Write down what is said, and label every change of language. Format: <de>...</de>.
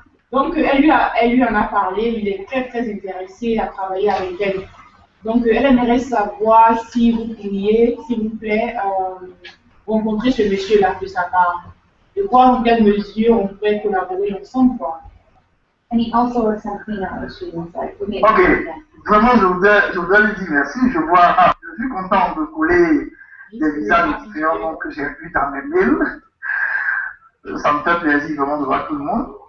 <fr>Donc, elle lui en a parlé, il est très très intéressé à travailler avec elle. Donc, elle aimerait savoir si vous pourriez, s'il vous plaît, rencontrer ce monsieur-là de sa part. De voir en quelle mesure on pourrait collaborer ensemble, quoi.</fr> <en>And he also works on cleanup issues, like we made</en> <fr>Ok, vraiment je voudrais lui dire merci. Je suis content de coller des visages de différents noms que j'ai vus dans mes mails. Ça me fait plaisir vraiment de voir tout le monde.</fr>